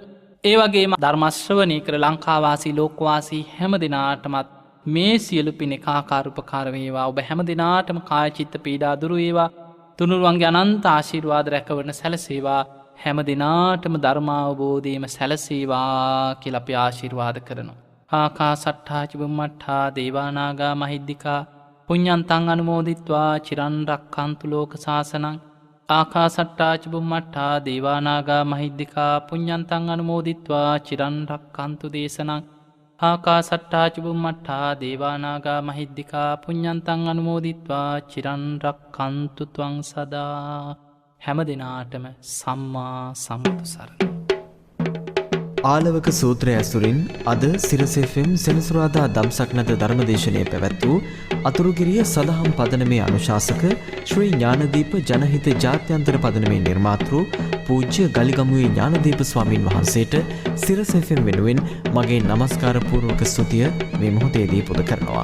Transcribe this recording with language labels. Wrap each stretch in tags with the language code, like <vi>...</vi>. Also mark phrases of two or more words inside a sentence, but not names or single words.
<si>ඒ වගේම ධර්ම ශ්‍රවණය කර ලංකාවාසී ලෝකවාසී හැම දිනාටමත් මේ සියලු පින කාකාරුපකාර වේවා. ඔබ හැම දිනාටම කාය චිත්ත පීඩා දුරු වේවා. තුනුරුවන්ගේ අනන්ත ආශිර්වාද රැකවරන සැලසේවා. හැම දිනාටම ධර්මාවබෝධයම සැලසේවා කියලා අපි ආශිර්වාද කරනවා.</si> <pi>ආකාසට්ඨා ච බුම්මට්ඨා දේවානාගා මහිද්దికා පුඤ්ඤන්තං අනුමෝදිත්වා චිරන් රක්ඛන්තු ලෝක සාසනං. ආකාසට්ඨා ච බුම්මට්ඨා දේවානාගා මහිද්దికා පුඤ්ඤන්තං අනුමෝදිත්වා චිරන් රක්ඛන්තු දේශනං. ආකාසට්ඨා ච බුම්මට්ඨා දේවානාගා මහිද්దికා පුඤ්ඤන්තං අනුමෝදිත්වා චිරන් රක්ඛන්තු ත්වං සදා.</pi> <si>හැම දිනාටම සම්මා සම්බුදු සරණයි. ආලවක සූත්‍රය ඇසුරින් අද සිරස FM සෙනසුරාදා දම්සක්නද ධර්මදේශනය පැවැත් වූ අතුරුගිරිය සදහම් පදනමේ අනුශාසක ශ්‍රී ඥානදීප ජනහිත ජාත්‍යන්තර පදනමේ නිර්මාතෘ පූජ්‍ය ගලිගමුවේ ඥානදීප ස්වාමීන් වහන්සේට සිරස FM වෙනුවෙන් මගේ නමස්කාර පූර්වක ස්තුතිය මේ මොහොතේදී පුද කරනවා.</si>